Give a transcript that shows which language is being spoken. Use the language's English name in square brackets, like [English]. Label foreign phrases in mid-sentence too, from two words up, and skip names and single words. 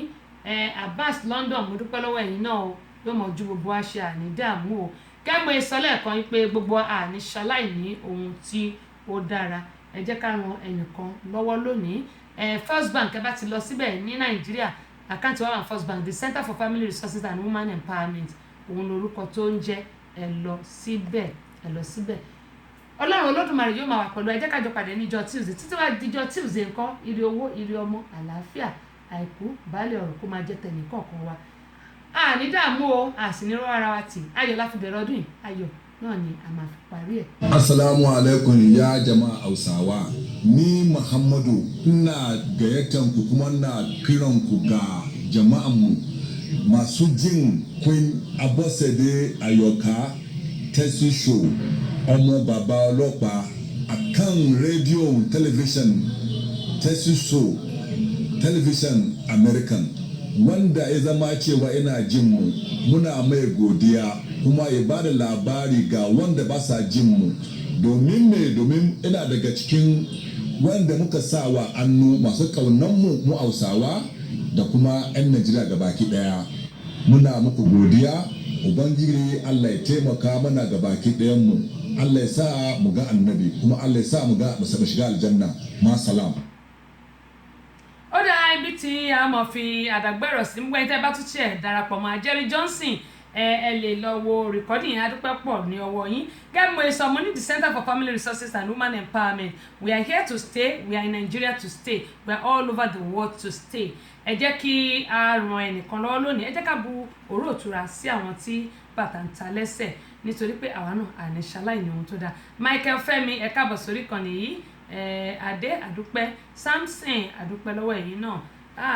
[Yoruba] Abbas London, mo dúpẹ́ lọ́wọ́ ẹ̀yin náà o, yóò mọ̀ ju gbogbo wa ṣe àní dààmú o. Kẹ́mọ̀ ìsọlẹ̀ kan pé gbogbo àní ṣaláì ní ohun tí ó dára. Ẹ jẹ́ ká ran ẹnìkan lọ́wọ́ lónìí. First Bank ẹ bá ti lọ síbẹ̀ ní Nàìjíríà, àkáǹtì wa wà First Bank, the Center for Family Resources and Women Empowerment, òun lorúkọ tó ń jẹ́. Ẹ lọ síbẹ̀. Ọlọ́run Olódùmarè yóò máa wà pẹ̀lú. Ẹ jẹ́ ká jọ pàdé níjọ́ Tuesday, títí wá díjọ́ Tuesday ńkọ́, ire owó, ire ọmọ, àlàáfíà, àìkú, baálẹ̀ ọ̀rọ̀ kó máa jẹ́ tẹnì kọ̀ọ̀kan wa. A ní dààmú o, a sì ní rọ́ ara wa tì. Ayọ̀ la fi bẹ̀rẹ̀ ọdún yìí, ayọ̀ náà ni a máa fi parí ẹ̀. [Arabic] Assalamu alaikum ya jama'a [Hausa] Hausawa. Ni Muhammadu ina gayyatan ku kuma ina kiran ku ga jama'an mu masu jin Queen Abosede Ayoka Tessy Show, [Yoruba] ọmọ bàbá ọlọ́pàá, akan rédíò [Hausa] television Tessy Show television American, wanda ya zama cewa ina jin mu, muna mai godiya kuma ya bada labari ga wanda ba sa jin mu. Domin ina daga cikin wanda muka sawa annu masu kaunan mu Hausawa da kuma 'yan Najeriya gabaki daya. Muna muku godiya, Ubangiji Allah ya taimaka mana gabaki dayan mu. Allah ya sa mu ga annabi, kuma Allah ya sa mu shiga aljanna. [Arabic] Ma salam. [Yoruba] Ó dá ibi tí a mọ̀ fi àdàgbẹ̀rọ̀ sí mú ẹni tẹ́ bá tún ṣe darapọ̀ mọ́ Jerry Johnson, ẹ lè lọ wo recording yẹn, adúpẹ́ pọ̀ ní ọwọ́ yín. Gẹ́gẹ́ mo sọ, mo ní the Center for Family Resources and Women Empowerment. [English] We are here to stay, we are in Nigeria to stay, we are all over the world to stay. [Yoruba] Ẹ jẹ́ kí a ran ẹnìkan lọ́wọ́ lónìí, ẹ jẹ́ ká bu òró òtura sí àwọn tí bàtà ń ta lẹ́sẹ̀, nítorí pé àwa náà àní ṣaláì ní ohun tó dáa. Michael Fẹ́mi, ẹ káàbọ̀ sórí ìkànnì yìí. Adé àdúpẹ́, Samson àdúpẹ́ lọ́wọ́ ẹ̀yin náà.